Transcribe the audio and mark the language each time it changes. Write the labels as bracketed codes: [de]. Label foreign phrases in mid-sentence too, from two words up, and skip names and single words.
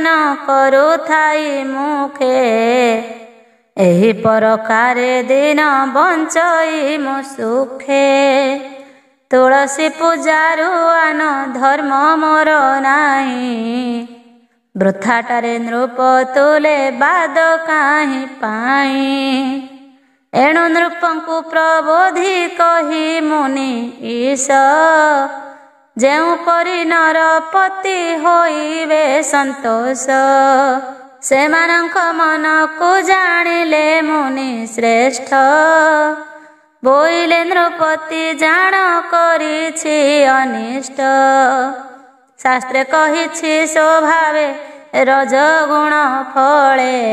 [or] କରୁଥାଇ ମୁଖେ ଏହି ପରକାରେ ଦିନ ବଞ୍ଚଇ ମୁଁ ସୁଖେ ତୁଳସୀ ପୂଜାରୁ ଆନ ଧର୍ମ ମୋର ନାହିଁ ବୃଥାଟାରେ ନୃପ ତୁଲେ ବାଦ କାହିଁ ପାଇ ଏଣୁ ନୃପଙ୍କୁ ପ୍ରବୋଧି କହି ମୁନି ଈଶ ଯେଉଁ ପରି ନରପତି ହୋଇବେ ସନ୍ତୋଷ ସେମାନଙ୍କ ମନକୁ ଜାଣିଲେ ମୁନି ଶ୍ରେଷ୍ଠ। ବୋଇଲେ ନୃପତି ଜାଣ କରିଛି ଅନିଷ୍ଟ। ଶାସ୍ତ୍ରେ କହିଛି ସ୍ୱଭାବେ ରଜଗୁଣ ଫଳେ।